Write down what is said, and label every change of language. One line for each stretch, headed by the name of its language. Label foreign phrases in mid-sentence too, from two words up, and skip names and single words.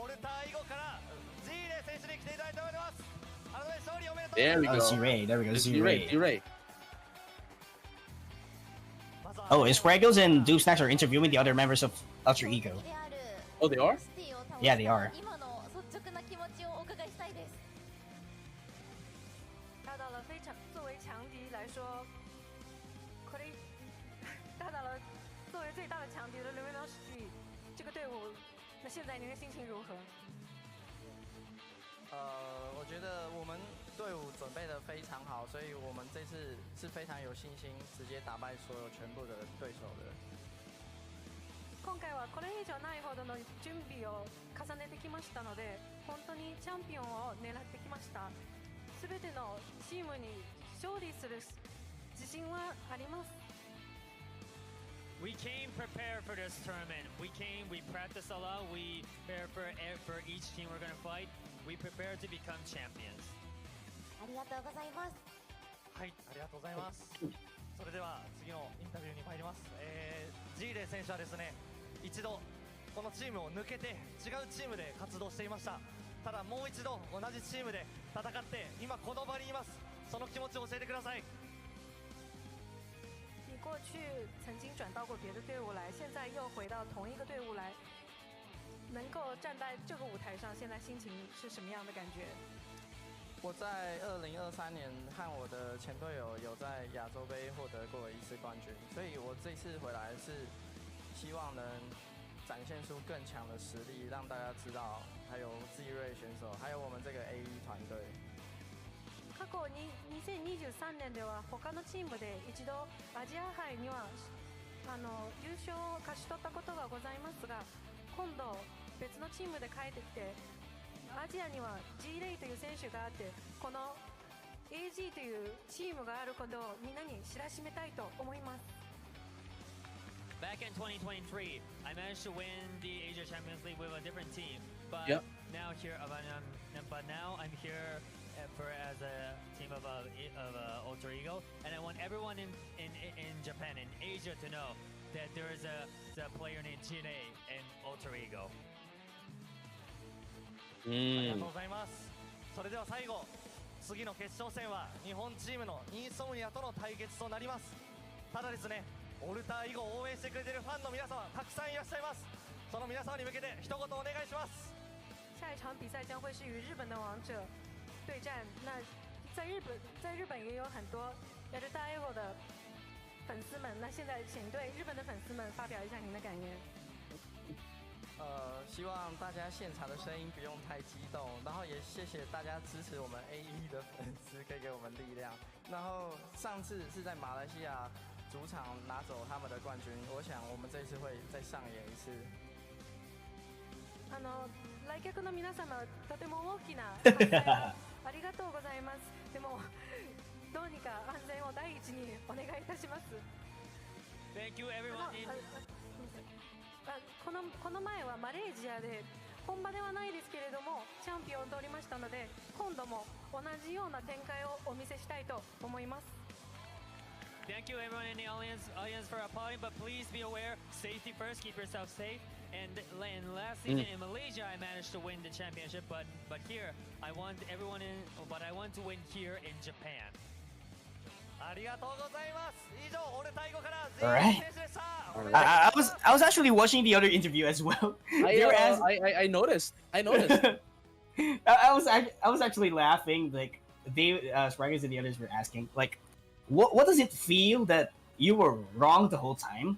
English: There we go. Z-Ray. There we go. Z-Ray. Z-Ray. Oh, Spraggles and Doom Snacks are interviewing the other members of Alter Ego. Oh, they are? Yeah, they are.
Chinese: 打倒了非常作为强敌来说，打倒了作为最大的强敌的 Luminosity 这个队伍，那现在您的心情如何？我觉得我们队伍准备的非常好，所以我们这次是非常有信心，直接打败所有全部的对手的。
Japanese: 今回はこれ以上ないほどの準備を重ねてきましたので、本本当にチャンピオンを狙ってきました。すべてのチームに勝利する自信はあります。
English: We came prepared for this tournament. We practiced a lot. We prepared for each team we're going to fight. We prepared to become champions.
Japanese: ありがとうございます。はい、ありがとうございます。それでは次のインタビューに参ります。G レイ選手はですね、一度このチームを抜けて違うチームで活動していました。ただもう一度同じチームで戦って今この場にいます。その気持ちを教えてください。
Chinese: 你过去曾经转到过别的队伍来，现在又回到同一个队伍来，能够站在这个舞台上，现在心情是什么样的感觉？我在2023年和我的前队友有在亚洲杯获得过一次冠军，所以我这次回来是希望能展现出更强的实力，让大家知道，还有自瑞选手，还有我们这个 AE 团队。
Japanese: 過去に2023年では他のチームで一度アジア杯には優勝を勝ち取ったことがございますが、今度別のチームで帰ってきてアジアには G レイという選手があって、この AG というチームがあることをみんなに知らしめたいと思います。
English: Back in 2023, I managed to win the Asia Champions League with a different team, but now I'm here as a team of Alter Ego, and I want everyone in Japan and Asia to know that there is a player named Chine in Alter Ego.
Japanese: ありがとうございます。それでは最後、次の決勝戦は日本チームのインソムニアとの対決となります。ただですね、オルター以後応援してくれているファンの皆様たくさんいらっしゃいます。その皆様に向けて一言お願いします。
Chinese: 下一场比赛将会是与日本的王者对战。那在日本也有很多 Delta Evo 的粉丝们。那现在请对日本的粉丝们发表一下您的感言。希望大家现场的声音不用太激动，然后也谢谢大家支持我们 AE 的粉丝，可以给我们力量。然后上次是在马来西亚主场拿走他们的冠军，我想我们这一次会再上演一次。
Japanese: 来客の皆様、とても大きな歓声ありがとうございます。でもどうにか安全を第一にお願いいたします。
English: Thank you everyone.
Japanese: この前はマレーシアで本場ではないですけれどもチャンピオンを取りましたので、今度も同じような展開をお見せしたいと思います。
English: Thank you everyone in the audience for applauding, but please be aware, safety first, keep yourself safe. And last season in Malaysia, I managed to win the championship, but here I want to win here in Japan.
Japanese: ありがとうございます。以上、オルタイゴから
English: Alright. I was actually watching the other interview as well. I noticed. I was actually laughing. Like Spraggers and the others were asking, like, what does it feel that you were wrong the whole time?